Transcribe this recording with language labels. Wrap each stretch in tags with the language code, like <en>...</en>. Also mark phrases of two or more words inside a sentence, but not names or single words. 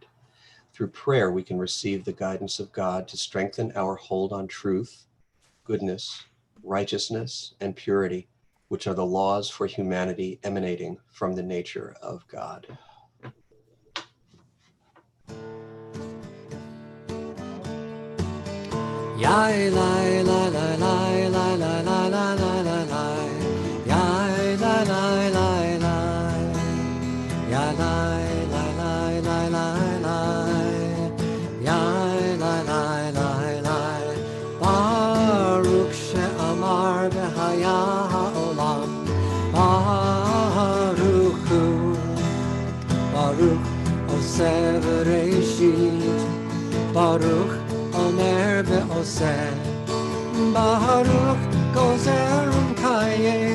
<en>Through prayer, we can receive the guidance of God to strengthen our hold on truth, goodness, righteousness, and purity, which are the laws for humanity emanating from the nature of God. Yai lai lai lai lai lai lai lai lai lai lai lai, yai lai lai lai lai, yai lai lai lai lai lai lai, yai lai lai lai lai.</en> <he>ברוך שאמר והיה העולם ברוך הוא ברוך עושה בראשית, ברוך אומר ועושה ברוך גוזר ומקיים,</he>